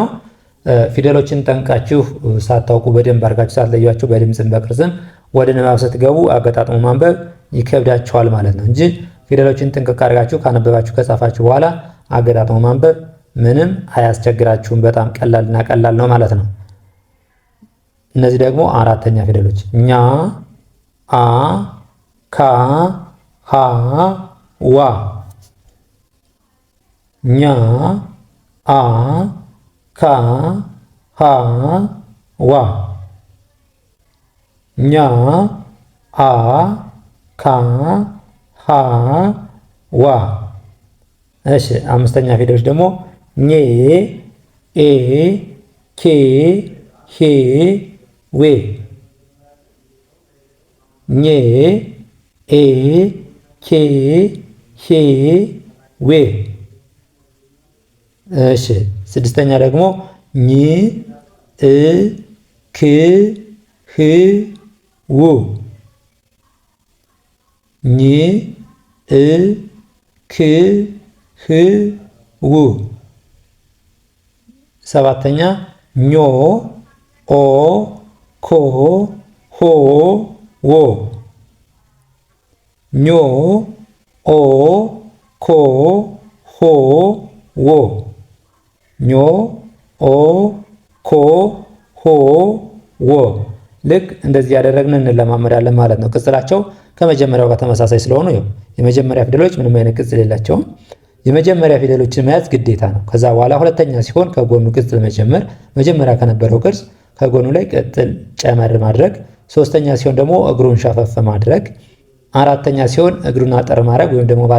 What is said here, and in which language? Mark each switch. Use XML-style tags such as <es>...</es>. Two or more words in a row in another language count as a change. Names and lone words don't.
<am>ፊደሎችን ጠንቃችሁ ሳታውቁ በደንብ አድርጋችሁ ሳትለዩዋቸው በድምፅም በቅርጽም ወደ ንባብ ስትገቡ አገጣጥሞ ማንበብ ይከብዳችኋል ማለት ነው እንጂ ፊደሎችን ጥንቅቅ አድርጋችሁ ካነበባችሁ ከጻፋችሁ በኋላ አገጣጥሞ ማንበብ ምንም አያስቸግራችሁም። በጣም ቀላልና ቀላል ነው ማለት ነው። እነዚህ ደግሞ አራተኛ ፊደሎች ኛ፣ አ፣ ካ፣ ሃ፣ ዋ። ኛ፣ አ፣ ካ፣ ሃ፣ ዋ። ኛ፣ አ፣ ካ፣ ሃ፣ ዋ። እሺ አምስተኛ ፊደሎች ደግሞ ኜ፣ ኤ፣ ኬ፣ ሄ፣ ዌ። ኜ፣ ኤ፣ ኬ፣ ሄ፣ ዌ። እሺ ስድስተኛ ደግሞ ኝ፣ እ፣ ክ፣ ህ፣ ው። ኝ፣ እ፣ ክ፣ ህ፣ ው። ሰባተኛ ኞ፣ ኦ፣ ኮ፣ ሆ፣ ዎ። ኞ፣ ኦ፣ ኮ፣ ሆ፣ ዎ። ኞ፣ ኦ፣ ኮ፣ ሆ፣ ዎ። ልክ እንደዚህ ያደረግን እንለማመዳለን ማለት ነው። ቅጽላቸው ከመጀመሪያው ጋር ተመሳሳይ ስለሆኑ የመጀመሪያ ፊደሎች ምንም አይነት ቅጽል የላቸውም። የመጀመሪያ ፊደሎችን መያዝ ግዴታ ነው። ከዛ በኋላ ሁለተኛ ሲሆን ከጎኑ ቅጽል መጨመር፣ መጀመሪያ ከነበረው ቅርጽ ከጎኑ ላይ ቅጽል ጨመር ማድረግ፣ ሶስተኛ ሲሆን ደግሞ እግሩን ሸፈፍ ማድረግ፣ አራተኛ ሲሆን እግሩን አጠር ማድረግ ወይም ደግሞ ባለ</am>